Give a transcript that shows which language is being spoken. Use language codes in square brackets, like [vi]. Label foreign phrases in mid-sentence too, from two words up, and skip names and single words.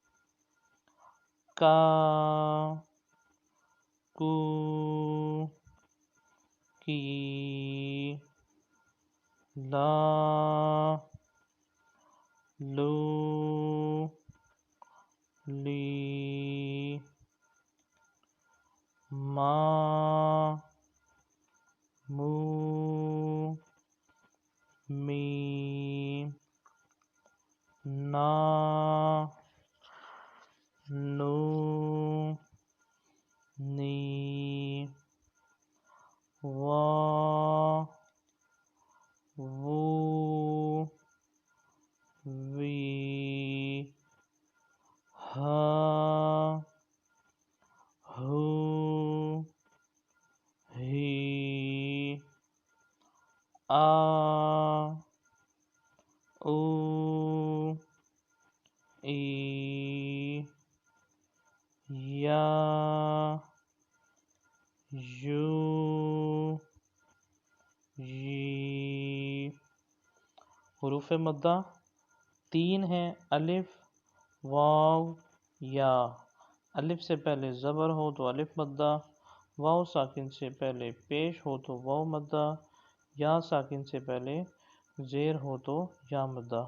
[ur] کا کو کی لا لو لی ما مو می نا نو نی وا وو وی ہا ہو ہی آ او ای یا یو جی۔ حروف مدہ تین ہیں: الف، واو، یا۔ الف سے پہلے زبر ہو تو الف مدہ، واو ساکن سے پہلے پیش ہو تو واو مدہ، یا ساکن سے پہلے زیر ہو تو یا مدہ۔